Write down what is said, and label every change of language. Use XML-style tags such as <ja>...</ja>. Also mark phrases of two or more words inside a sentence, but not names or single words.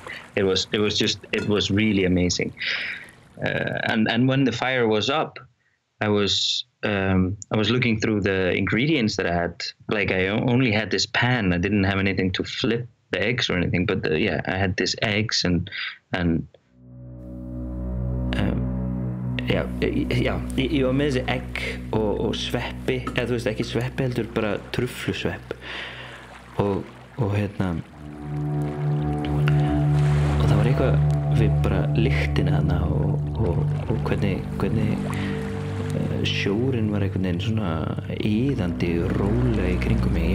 <en>It was really amazing. And when the fire was up, I was looking through the ingredients that I had. Like I only had this pan. I didn't have anything to flip the eggs or anything. But I had this eggs and</en> <is>ég var með þessi egg og sveppi, eða þú veist ekki sveppi heldur bara trufflusvepp og hérna og það var eitthvað við bara lyktina þarna og hvernig sjórinn var einhvern veginn svona iðandi og rólega í kringum mig.</is>